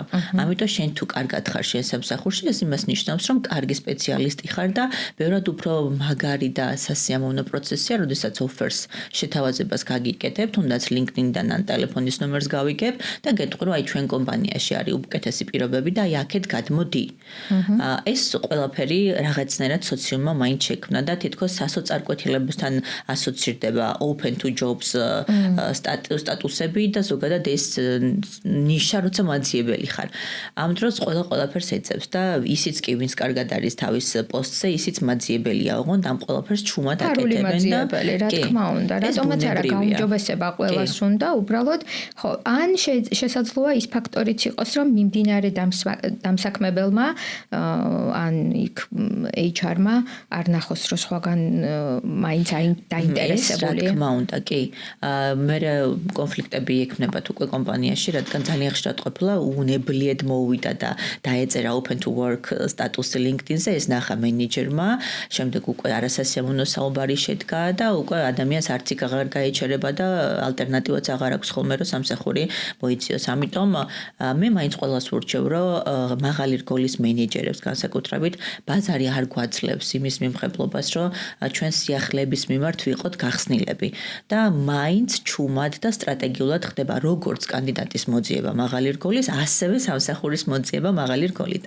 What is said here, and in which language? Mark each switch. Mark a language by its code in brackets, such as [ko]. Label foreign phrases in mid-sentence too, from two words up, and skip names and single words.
[ka] ამიტომ შენ თუ კარგად ხარ შენ სამსახურში, ეს იმას ნიშნავს, რომ კარგი სპეციალისტი ხარ და ბევრად უფრო მაგარი და სასიამოვნო პროცესია, როდესაც ოფერს შეთავაზებას გაგიკეთებ, თუნდაც LinkedIn-დან ან ტელეფონის ნომერს გავიგებ და გეტყვი, რომ აი ჩვენ კომპანიაში არის უკეთესი პირობები და აი აქეთ გადმოდი. ეს ყველაფერი რაღაცნაირად სოციუმმა მაინც შექმნა და თითქოს სასოწარკვეთილებასთან ასოცირდება [en] open to jobs [ka] სტატუსები და ზოგადად ეს ნიშა, როცა მაძიებელი ხარ. ამ დროს ყველაფერს ეძებს და ისიც კი ვინც კარგად არის თავის პოსტზე, ისიც მაძიებელია, ოღონდ ამ ყველაფერს ჩუმად აკეთებენ და რა თქმა უნდა, რატომაც არა გაუმჯობესება ყველას უნდა, უბრალოდ ხო, ან შესაძლოა ის ფაქტორიც იყოს, რომ მიმდინარე დამსაქმებელმა ან იქ HR-მა არ ნახოს, რომ სხვაგან მაინც დაინტერესებული. რა თქმა უნდა, კი. მე კონფლიქტები ექნებათ უკვე კომპანიაში, რადგან ძალიან ხშირად ყოფილა უნებლიეთ მოვიდა და დაეწერა [en] open to work [ka] სტატუსი LinkedIn-ზე, ეს ნახა მენეჯერმა, შემდეგ უკვე არასასიამოვნო საუბარი შედგა და უკვე ადამიანს არც იქ აღარ გაეჩერება და ალტერნატივაც აღარ აქვს ხოლმე რომ სამსახური მოიციოს. ამიტომ მე მაინც ყველას ვურჩევ, რომ მაღალი რგოლის მენეჯერებს განსაკუთრებით ბაზარი არ გვაძლევს იმის მიმხებლობას, რომ ჩვენ სიახლეების მიმართ ვიყოთ გახსნილები და მაინც ჩუმად და სტრატეგიულად ხდება როგორც კანდიდატის მოძიება მაღალი რგოლის, ასევე სამსახურის მოძიება მაღალი რგოლიდან.